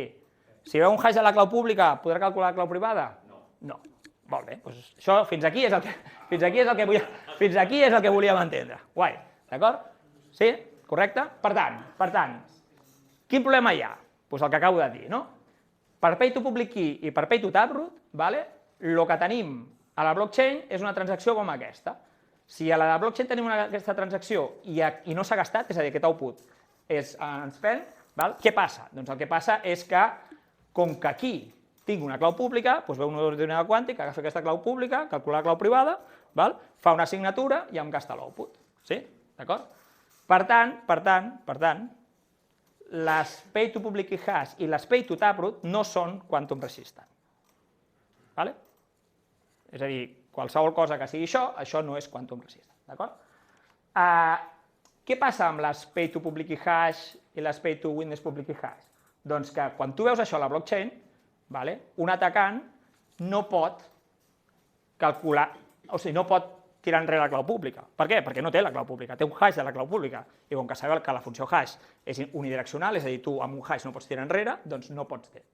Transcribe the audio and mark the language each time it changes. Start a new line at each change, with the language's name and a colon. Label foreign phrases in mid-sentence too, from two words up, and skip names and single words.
Catalan: Si veu un hash a la clau pública, podrà calcular la clau privada? No. Molt bé, doncs això fins aquí és el que volíem entendre. Guai, d'acord? Sí? Correcte? Per tant, quin problema hi ha? Doncs el que acabo de dir, no? Per Pay to Public Key i per Pay to Taproot, el que tenim a la blockchain és una transacció com aquesta. Si a la blockchain tenim aquesta transacció i no s'ha gastat, és a dir, aquest output és unspent, què passa? Doncs el que passa és que, com que aquí tinc una clau pública, doncs ve un ordinador quàntic, agafa aquesta clau pública, calcula la clau privada, fa una assignatura i em gasta l'output. Sí? D'acord? Per tant, les Pay to Public Key Hash i les Pay to Taproot no són
English: quantum resistant.
Catalan: És a dir, qualsevol cosa que sigui això no és
English: quantum resistant.
Catalan: D'acord? Què passa amb les Pay to Public Key Hash i les Pay to Witness Public Key Hash? Doncs que quan tu veus això a la blockchain, un atacant no pot calcular, o sigui, no pot tirar enrere la clau pública. Per què? Perquè no té la clau pública, té un hash de la clau pública. I com que sabeu que la funció hash és unidireccional, és a dir, tu amb un hash no pots tirar enrere, doncs no pots fer.